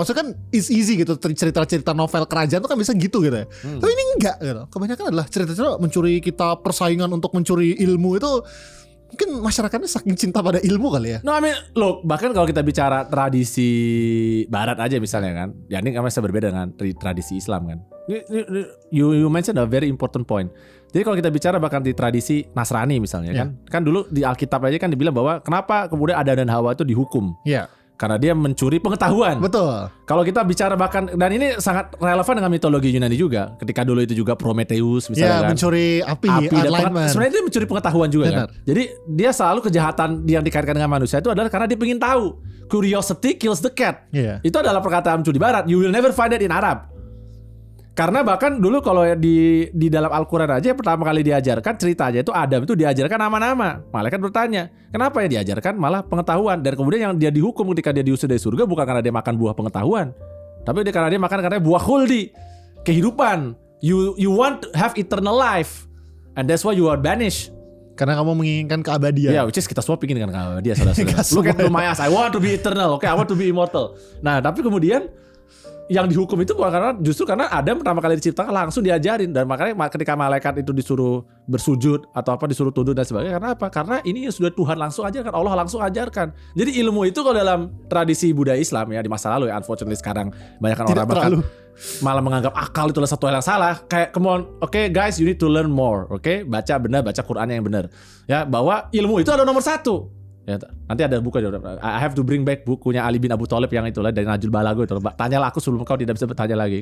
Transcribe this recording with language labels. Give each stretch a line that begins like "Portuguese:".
Indonesian: Maksudnya kan
English: it's easy
Indonesian: gitu, cerita-cerita novel kerajaan itu kan bisa gitu ya. Tapi ini enggak gitu. Kebanyakan adalah cerita-cerita mencuri kita, persaingan untuk mencuri ilmu itu. Mungkin masyarakatnya saking cinta pada ilmu kali ya.
English: No, I mean, look,
Indonesian: bahkan kalau kita bicara tradisi Barat aja misalnya kan, ya ini kan masih berbeda dengan tradisi Islam kan.
English: You mentioned a very important point.
Indonesian: Jadi kalau kita bicara bahkan di tradisi Nasrani misalnya kan dulu di Alkitab aja kan dibilang bahwa kenapa kemudian Adam dan Hawa itu dihukum? Iya. Karena dia mencuri pengetahuan. Betul. Kalau kita bicara bahkan, dan ini sangat relevan dengan mitologi Yunani juga. Ketika dulu itu juga Prometheus misalnya kan. Mencuri api sebenarnya dia mencuri pengetahuan juga kan. Jadi dia selalu kejahatan yang dikaitkan dengan manusia itu adalah karena dia ingin tahu.
English: Curiosity kills the cat.
Indonesian: Itu adalah perkataan di Barat.
English: You will never find that in Arab.
Indonesian: Karena bahkan dulu kalau di dalam Al-Quran aja pertama kali diajarkan ceritanya itu Adam itu diajarkan nama-nama. Malaikat bertanya, kenapa yang diajarkan malah pengetahuan. Dan kemudian yang dia dihukum ketika dia diusir dari surga bukan karena dia makan buah pengetahuan, tapi karena dia makan karena buah khuldi, kehidupan.
English: You want to have eternal life, and that's why you are banished.
Indonesian: Karena kamu menginginkan keabadian. Ya,
English: which is
Indonesian: kita semua pingin kan keabadian, saudara-saudara.
English: Look at my eyes, I want to be eternal, okay, I want to be immortal.
Indonesian: Nah, tapi kemudian yang dihukum itu bukan justru karena Adam pertama kali diciptakan langsung diajarin, dan makanya ketika malaikat itu disuruh bersujud atau apa disuruh tunduk dan sebagainya, karena apa? Karena ini sudah Tuhan langsung ajarkan, Allah langsung ajarkan. Jadi ilmu itu kalau dalam tradisi budaya Islam ya di masa lalu ya, unfortunately sekarang banyak orang bahkan malah menganggap akal itu adalah satu hal yang salah.
English: Kayak come on, okay guys, you need to learn more, okay?
Indonesian: Baca benar, baca Qurannya yang benar. Ya, bahwa ilmu itu adalah nomor 1. Ya, nanti ada buku aja.
English: I have to bring back
Indonesian: bukunya Ali bin Abu Thalib yang itulah dari Najul Balago itu. Tanyalah aku sebelum kau tidak bisa bertanya lagi.